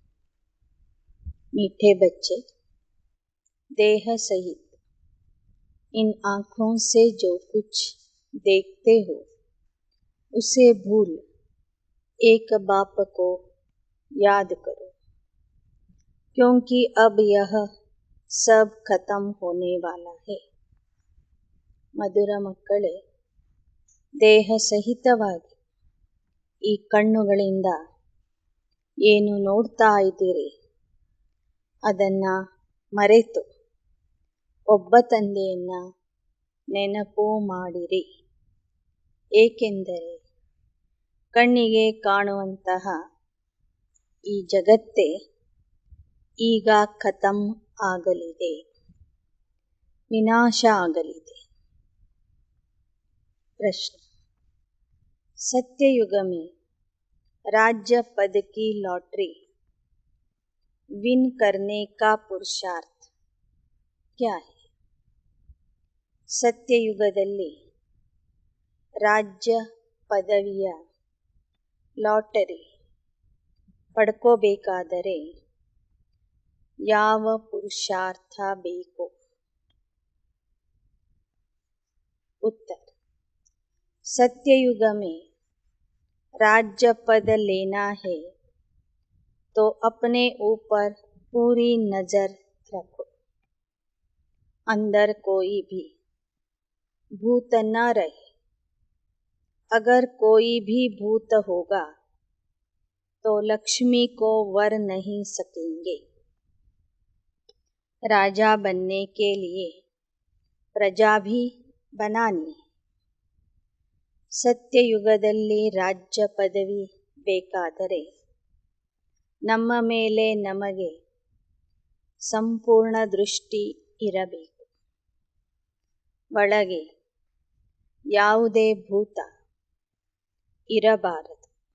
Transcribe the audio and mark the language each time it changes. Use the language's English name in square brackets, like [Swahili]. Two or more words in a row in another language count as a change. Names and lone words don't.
[Hindi] मीठे बच्चे, देह सहित इन आँखों से जो कुछ देखते हो उसे भूल एक बाप को याद करो, क्योंकि अब यह सब खत्म होने वाला है। [Kannada] ಮಧುರ ಮಕ್ಕಳೇ, ದೇಹ ಸಹಿತವಾಗಿ ಈ ಕಣ್ಣುಗಳಿಂದ ಏನು ನೋಡ್ತಾ ಇದ್ದೀರಿ ಅದನ್ನು ಮರೆತು ಒಬ್ಬ ತಂದೆಯನ್ನು ನೆನಪು ಮಾಡಿರಿ. ಏಕೆಂದರೆ ಕಣ್ಣಿಗೆ ಕಾಣುವಂತಹ ಈ ಜಗತ್ತೇ ಈಗ ಖತಮ್ ಆಗಲಿದೆ, ವಿನಾಶ ಆಗಲಿದೆ. [Hindi] प्रश्न: सत्ययुग में राज्य पद की [English] lottery win [Hindi] करने का पुरुषार्थ क्या है? [Kannada] ಸತ್ಯಯುಗದಲ್ಲಿ ರಾಜ್ಯ ಪದವಿಯ ಲಾಟರಿ ಪಡ್ಕೋಬೇಕಾದರೆ ಯಾವ ಪುರುಷಾರ್ಥ ಬೇಕು? [Hindi] उत्तर: सत्ययुग में राज्य पद लेना है तो अपने ऊपर पूरी नज़र रखो, अंदर कोई भी भूत न रहे। अगर कोई भी भूत होगा तो लक्ष्मी को वर नहीं सकेंगे। राजा बनने के लिए प्रजा भी बनानी है। [Kannada] ಸತ್ಯಯುಗದಲ್ಲಿ ರಾಜ್ಯ ಪದವಿ ಬೇಕಾದರೆ ನಮ್ಮ ಮೇಲೆ ನಮಗೆ ಸಂಪೂರ್ಣ ದೃಷ್ಟಿ ಇರಬೇಕು. ಒಳಗೆ ಯಾವುದೇ ಭೂತ ಇರಬಾರದು.